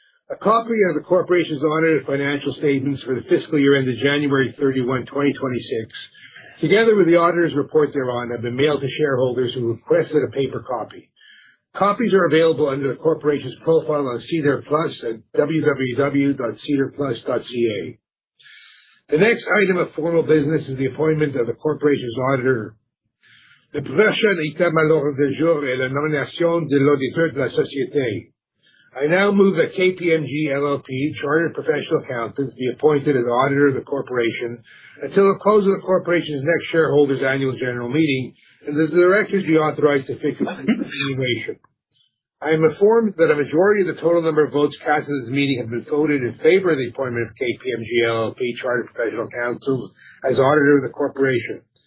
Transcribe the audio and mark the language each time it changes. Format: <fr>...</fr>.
<en>A copy of the corporation's audited financial statements for the fiscal year ended January 31, 2026, together with the auditor's report thereon, have been mailed to shareholders who requested a paper copy. Copies are available under the corporation's profile on SEDAR+ at www.sedarplus.ca. The next item of formal business is the appointment of the corporation's auditor.</en> <fr>Le prochain item à l'ordre du jour est la nomination de l'auditeur de la société.</fr> <en>I now move that KPMG LLP, Chartered Professional Accountants, be appointed as auditor of the corporation until the close of the corporation's next shareholders' annual general meeting, and the directors be authorized to fix its remuneration. I am informed that a majority of the total number of votes cast at this meeting have been voted in favor of the appointment of KPMG LLP, Chartered Professional Accountants, as auditor of the corporation.</en>